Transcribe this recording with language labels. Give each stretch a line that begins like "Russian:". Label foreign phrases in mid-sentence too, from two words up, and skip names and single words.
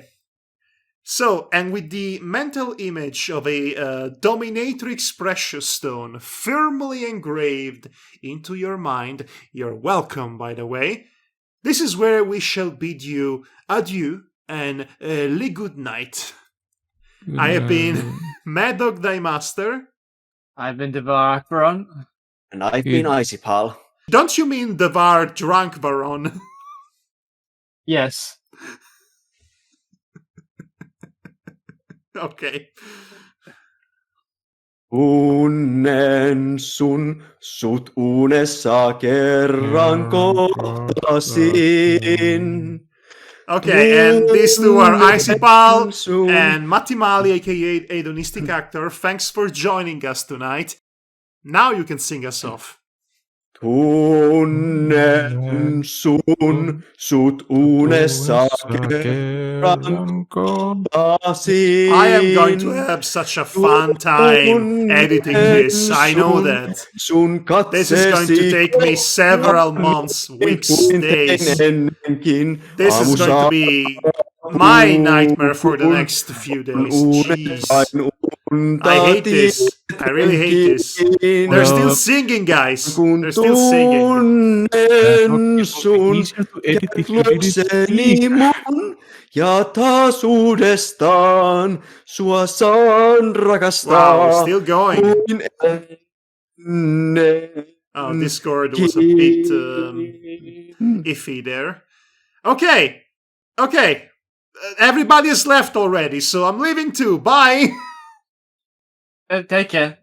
English: So, and with the mental image of a dominatrix precious stone firmly engraved into your mind, you're welcome, by the way, this is where we shall bid you adieu and li good night. I have been Madhog thy master. I've been Devar Akbaron. And I've been Icy Pal. Don't you mean Devar drunk baron? Yes. Okay.
Finnish: Tunnen sun sut unessa kerran kohtasin.
English: Okay, and these two are Icy Pal and Matimali, aka Hedonistic Actor. Thanks for joining us tonight. Now you can sing us off.
Finnish: Tunnen sun sut unessa kerran kohtasin.
English: I am going to have such a fun time editing this. I know that. This is going to take me several months, weeks, days. This is going to be my nightmare for the next few days. Jeez. I hate this. I really hate this. They're still singing, guys. They're still singing. Easier to edit if you edit
Finnish: Ja taas uudestaan sua saan rakastaa.
English: Wow, still going. Oh, Discord was a bit iffy there. Okay. Everybody has left already, so I'm leaving too. Bye. Take care.